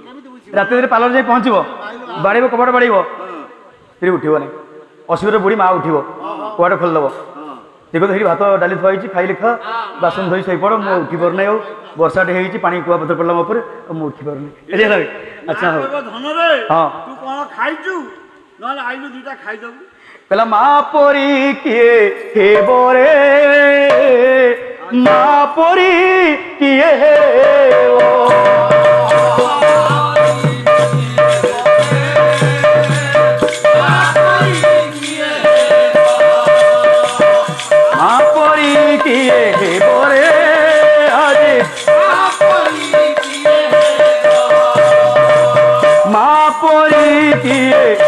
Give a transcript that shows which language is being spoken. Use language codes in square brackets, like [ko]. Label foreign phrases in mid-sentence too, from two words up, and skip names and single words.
[or] ରାତିରେ ପାର୍ଲର ଯାଇ ପହଞ୍ଚିବ ବାଡେଇବ କବାଟ ବାଡେଇବ ସ୍ତ୍ରୀ ଉଠିବ ନାହିଁ ଅସୁବିଧାରେ ବୁଢୀ ମା ଉଠିବ କବାଟ ଖୋଲିଦେବ ଦେଖ ସେଇଠି ଭାତ ଡାଲି ଥୁଆ ହେଇଛି ଖାଇଲେ ଖା ବାସନ ଧୋଇ ଶୋଇପଡ଼ ମୁଁ ଉଠି ପାରୁନାହିଁ ଆଉ ବର୍ଷାଟେ ହେଇଛି ପାଣି କୁଆ ପତ୍ର ପଡ଼ିଲା ମୋ ଉପରେ ଆଉ ମୁଁ ଉଠି ପାରୁନି ଆଚ୍ଛା ହଉ ଧନରେ ହଁ ତୁ କଣ ଖାଇଛୁ ନହେଲେ ଆଇଲୁ ଦିଟା ଖାଇଦବୁ କହିଲା ମା ପରି କିଏ ହେବ ରେ ମା ପରି କିଏ ହେବ ମା ପରି କିଏ ହେବ ରେ ଆରେ ମା ପରି କିଏ